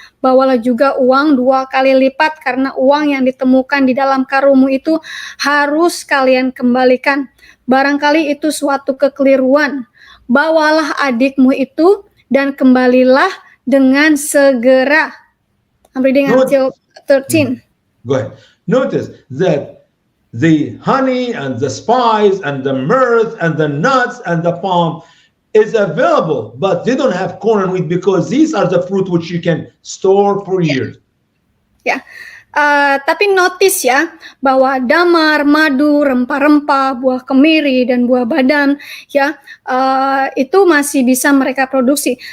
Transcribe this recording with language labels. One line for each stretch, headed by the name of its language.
Indonesian: Bawalah juga uang 2 kali lipat, karena uang yang ditemukan di dalam karungmu itu harus kalian kembalikan. Barangkali itu suatu kekeliruan. Bawalah adikmu itu dan kembalilah dengan segera.
English: I'm reading until 13. Go ahead. Notice that the honey and the spice and the myrrh and the nuts and the palm is available, but they don't have corn and wheat because these are the fruit which you can store for years.
Indonesian: Ya, tapi notice ya bahwa damar, madu, rempah-rempah, buah kemiri dan buah badam, ya, itu masih bisa mereka produksi.